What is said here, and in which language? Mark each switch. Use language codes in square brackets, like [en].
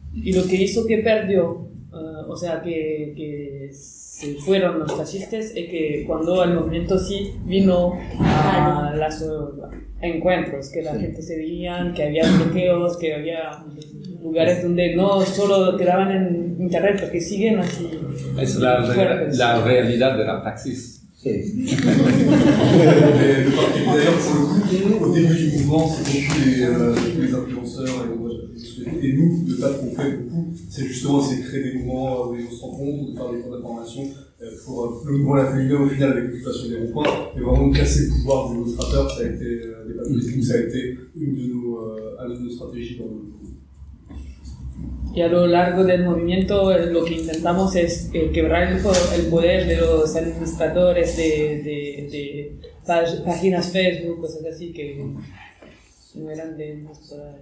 [es] Y lo que hizo que perdió, o sea, que se fueron los fascistas, es que cuando el movimiento sí vino a los encuentros, que la gente se veía, que había bloqueos, que había lugares donde no solo quedaban en internet, porque siguen así. Es la realidad de la praxis. [fr] D'ailleurs, pour le coup, au début du mouvement, c'est beaucoup les influenceurs et nous, de ce qu'on fait beaucoup, c'est justement c'est créer des mouvements où on se rencontre, de faire des points d'information pour le mouvement la plus libre au final avec l'occupation des ronds-points, mais vraiment casser le pouvoir des illustrateurs, ça a été des papiers, ça a été une de nos stratégies dans le mouvement. [es] Y a lo largo del movimiento lo que intentamos es quebrar el poder de los administradores de páginas Facebook, cosas así que no eran de nuestra